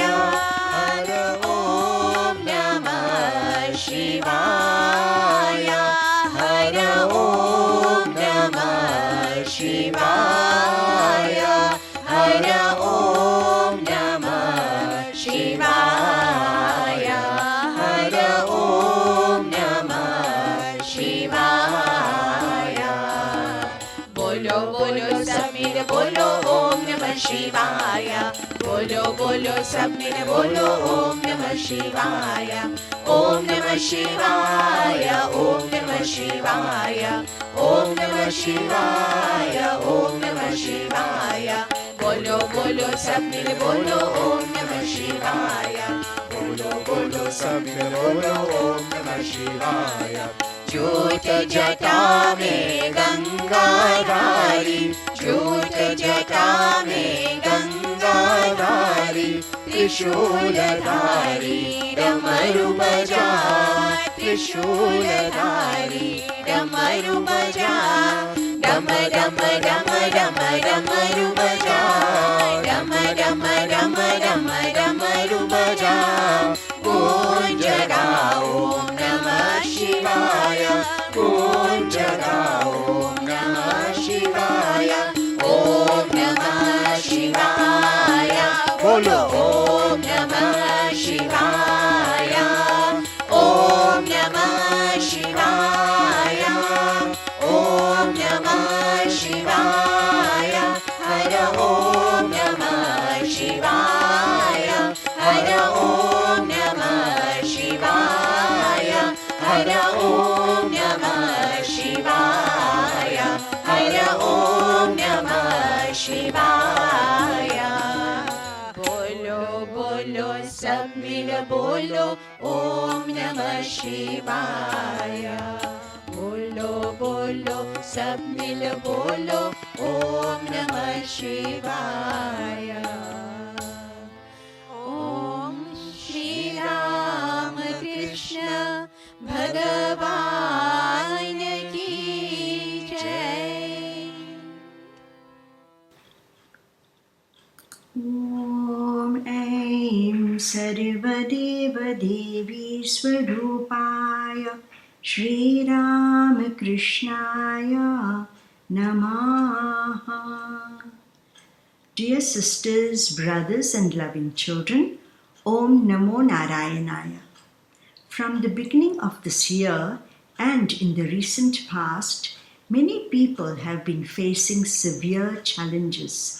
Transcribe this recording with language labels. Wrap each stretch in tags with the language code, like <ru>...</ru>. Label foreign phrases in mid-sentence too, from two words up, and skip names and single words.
<sa>हर ओम नमः शिवाय, हर ओम नमः शिवाय, हर ओम नमः शिवाय, हर ओम नमः शिवाय। Shivaya.</sa> <hi>बोलो बोलो सब मिले बोलो</hi> <sa>ॐ नमः शिवाय. ॐ नमः शिवाय। ॐ नमः शिवाय. ॐ नमः शिवाय। ॐ नमः शिवाय.</sa> <hi>बोलो बोलो सब मिले बोलो</hi> <sa>ॐ नमः शिवाय.</sa> <hi>बोलो बोलो सब मिले बोलो</hi> <sa>ॐ नमः शिवाय.</sa> <hi>ज्योत जटा में गंगा धारी, ज्योत जटा में गंगा धारी, त्रिशूल धारी डमरू बजा, त्रिशूल धारी डमरू बजा, डम डम डम डम डमरू बजा, डम डम डम डम डमरू बजा.</hi> <sa>गुंजारा ॐ नमः शिवाय, गुंजारा ॐ नमः शिवाय, ॐ नमः शिवाय, बोलो ॐ नमः शिवाय, ॐ नमः शिवाय, ॐ नमः शिवाय, हर ॐ नमः शिवाय, हर ॐ नमः शिवाय, हर ॐ नमः शिवाय, हर ॐ नमः शिवाय.</sa> <hi>बोलो बोलो सब मिल बोलो</hi> <sa>ॐ नमः शिवाय.</sa> <hi>बोलो बोलो सब मिल बोलो</hi> <sa>ॐ नमः शिवाय.</sa> <hi>ॐ श्री रामकृष्ण भगवान की जय.</hi> <sa>ॐ ऐं सर्वदेव देवी स्वरूपाय श्री रामकृष्णाय नमः.</sa> <en>Dear sisters, brothers and loving children,</en> <sa>ॐ नमो नारायणाय.</sa> <en>From the beginning of this year and in the recent past, many people have been facing severe challenges.</en>